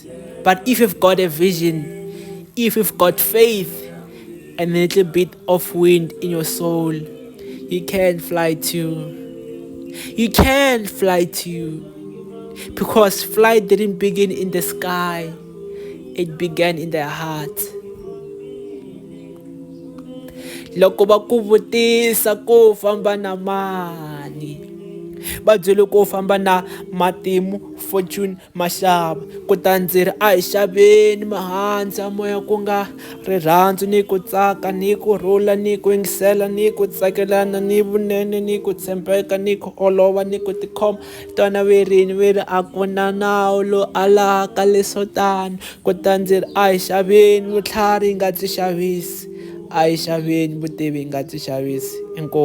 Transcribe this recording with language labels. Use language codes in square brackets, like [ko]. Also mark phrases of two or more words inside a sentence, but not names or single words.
[en] But if you've got a vision, if you've got faith and a little bit of wind in your soul, you can fly too. You can fly too. Because flight didn't begin in the sky. It began in the heart. [ts] Loko va ku vutisa ku famba na mani, va byele ku u famba na matimu Fortune Maxava, kutani ndzi ri a hi xaveni mihandzu ya moya ku nga rirhandzu ni ku tsaka ni kurhula ni ku yingisela ni ku tsakelana ni vunene ni ku tshembeka ni ku olova ni ku tikhoma, twana verini ve ri a ku na nawu lowu alaka leswo tani, kutani ndzi ri a hi xaveni vutlhari hi nga byi xavisi, a hi xaveni vutivi hi nga byi xavisi.